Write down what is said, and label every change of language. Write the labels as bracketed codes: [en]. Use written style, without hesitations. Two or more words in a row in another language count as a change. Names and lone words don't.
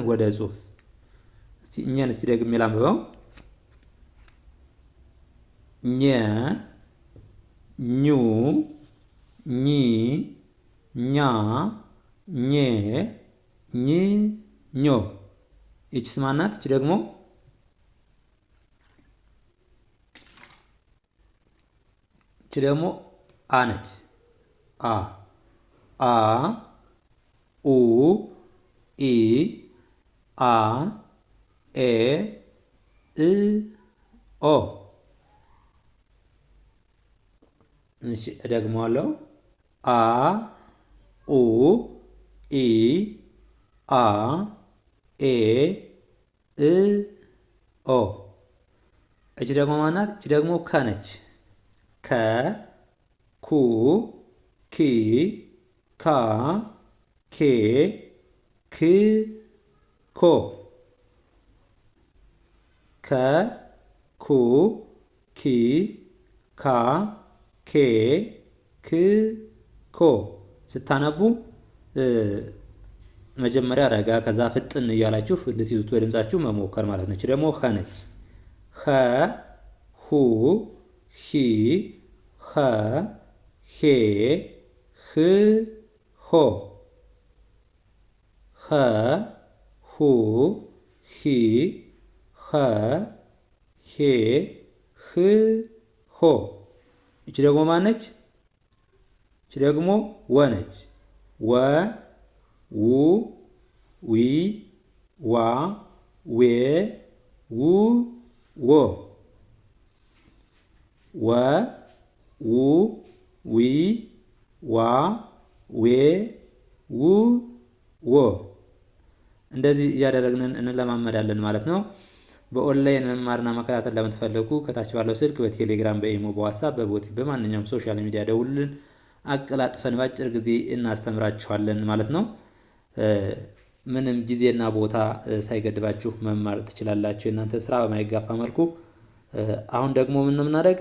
[am] ወደ ጽሁፍ። እስቲ እኛን እስቲ ደግሜ ላንብበው። ኘ ኙ ኚ ኛ ኘ ኝ ኞ። ይቺስ ማናት? ይቺ ደግሞ አ ነች። አ አ ኡ ኢ አ ኤ እ ኦ። እሺ እደግመዋለሁ። አ ኡ ኢ አ ኤ እ ኦ። እቺ ደግሞ ማናት? እቺ ደግሞ ከ ነች። ከ ኩ ኪ ካ ኬ ክ ኮ። ከ ኩ ኪ ካ ኬ ክ ኮ። ስታነቡ መጀመሪያ ረጋ ከዛ ፍጥን እያላችሁ እንድትይዙት በድምጻችሁ መሞከር ማለት ነች። ደግሞ ኸ ነች። ኸ ሁ ሂ ኸ ሄ ህ ሆ። ኸ ሁ ሂ ኸ ሄ ህ ሆ። እቺ ደግሞ ማነች? እቺ ደግሞ ወ ነች። ወ ው ዊ ዋ ዌ ው ዎ። ወ ው ዊ ዋ ዌ ው ዎ። እንደዚህ እያደረግን እንለማመዳለን ማለት ነው። በኦንላይን መማርና መከታተል ለምትፈልጉ ከታች ባለው ስልክ በቴሌግራም፣ በኢሞ፣ በዋትስአፕ፣ በቦቴ በማንኛውም [en] social media [am] ደውሉልን። አቀላጥፈን ባጭር ጊዜ እናስተምራችኋለን ማለት ነው። ምንም ጊዜና ቦታ ሳይገድባችሁ መማር ትችላላችሁ፣ የእናንተ ስራ በማይጋፋ መልኩ። አሁን ደግሞ ምን እናደርግ?